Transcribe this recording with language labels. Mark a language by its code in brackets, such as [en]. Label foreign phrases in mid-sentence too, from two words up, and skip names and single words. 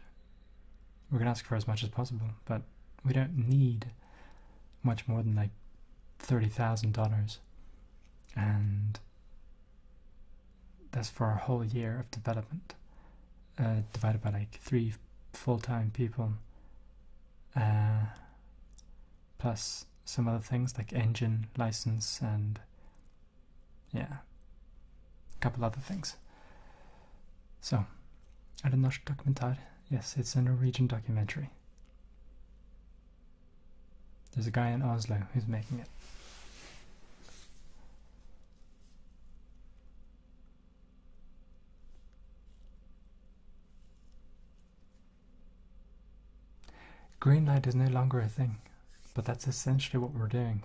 [en] We're going to ask for as much as possible, but we don't need much more than like $30,000, and that's for a whole year of development, divided by like 3 full-time people, plus some other things like engine license and yeah, a couple other things. So, [no] er det norsk dokumentar? [en] Yes, it's a Norwegian documentary. There's a guy in Oslo who's making it. Green light is no longer a thing, but that's essentially what we're doing.